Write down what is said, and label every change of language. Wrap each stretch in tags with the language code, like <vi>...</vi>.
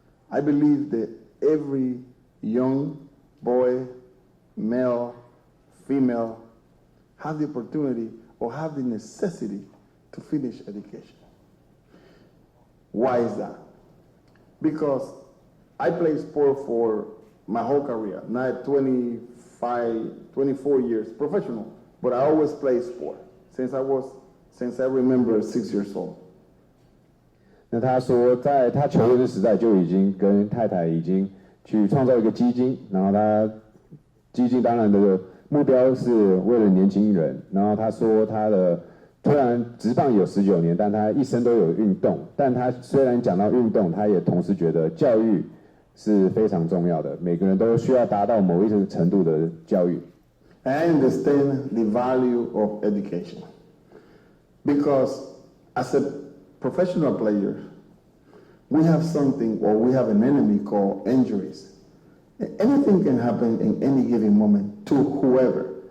<en>I believe that every young boy, male, female, have the opportunity or have the necessity to finish education. Why is that? Because I played sport for my whole career, not 24 years professional, but I always played sport since I remember 6 years old.</en> <zh>那他说，在他球员的时代就已经跟太太已经去创造一个基金，然后他基金当然的目标是为了年轻人。然后他说他的虽然职棒有19年，但他一生都有运动。但他虽然讲到运动，他也同时觉得教育是非常重要的，每个人都需要达到某一种程度的教育。</zh> <en>I understand the value of education because as a professional player, we have something or we have an enemy called injuries. Anything can happen in any given moment to whoever.</en>